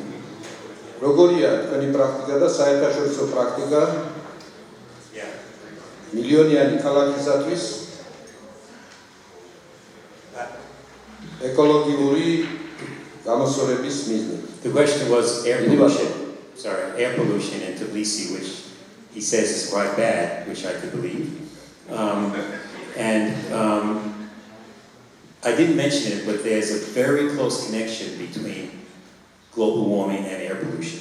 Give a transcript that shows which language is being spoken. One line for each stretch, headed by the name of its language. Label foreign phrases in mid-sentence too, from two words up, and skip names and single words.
Georgian: როგორია თქვენი პრაქტიკა და საერთაშორისო პრაქტიკა მილიონიანი ქალაქისათვის ეკოლოგიური გამოსვლების მიზნით?
English: The question was air pollution. Air pollution in Tbilisi, which he says is quite bad, which I could believe. I didn't mention it, but there's a very close connection between global warming and air pollution.